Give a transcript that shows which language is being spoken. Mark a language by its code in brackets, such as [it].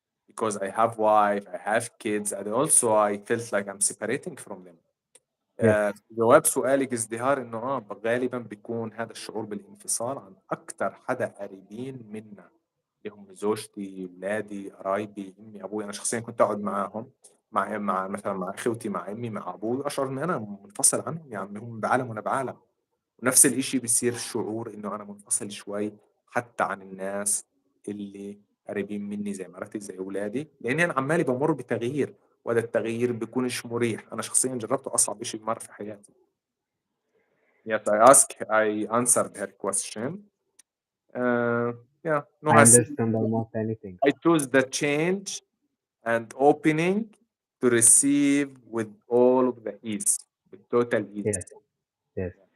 [en] Because I have wife, I have kids, and also I felt like I'm separating from them. yes. [ar] جواب سؤالك ازدهار انه غالبا بيكون هذا الشعور بالانفصال عن اكثر حدا قريبين منا اللي هم زوجتي، اولادي، قرايبي، امي، ابوي. انا شخصيا كنت اقعد معاهم مع مثلا مع اخوتي، مع امي، مع ابوي، واشعر ان انا منفصل عنهم، يعني هم بعالم وانا بعالم. ونفس الإشي بيصير شعور إنه أنا منفصل شوي حتى عن الناس اللي قريبين مني زي مرتي زي أولادي، لأني أنا عمالي بمر بتغيير، وهذا التغيير بيكونش مريح. أنا شخصيا جربته، أصعب إشي مر في حياتي. [en] Yes, I answered her question. Yeah, no, I understand almost anything. I choose the change and opening to receive with all of the ease, with total ease. Yes, yes.